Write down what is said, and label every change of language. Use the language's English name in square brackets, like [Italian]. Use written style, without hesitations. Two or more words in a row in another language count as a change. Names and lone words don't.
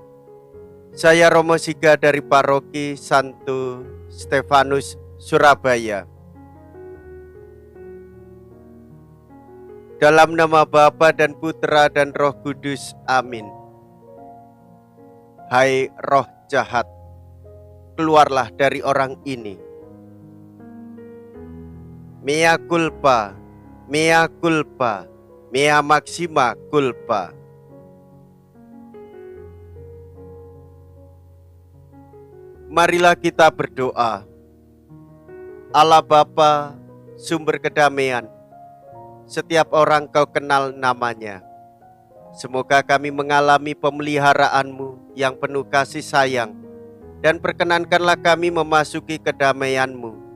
[Indonesian] Saya Romo Siga dari Paroki Santo Stefanus, Surabaya. Dalam nama Bapa dan Putra dan Roh Kudus, amin. Hai roh jahat, keluarlah dari orang ini. [Latin] Mea culpa, mea culpa, mea maxima culpa. [Indonesian] Marilah kita berdoa. Allah Bapa, sumber kedamaian, setiap orang Kau kenal namanya. Semoga kami mengalami pemeliharaanmu yang penuh kasih sayang, dan perkenankanlah kami memasuki kedamaianmu.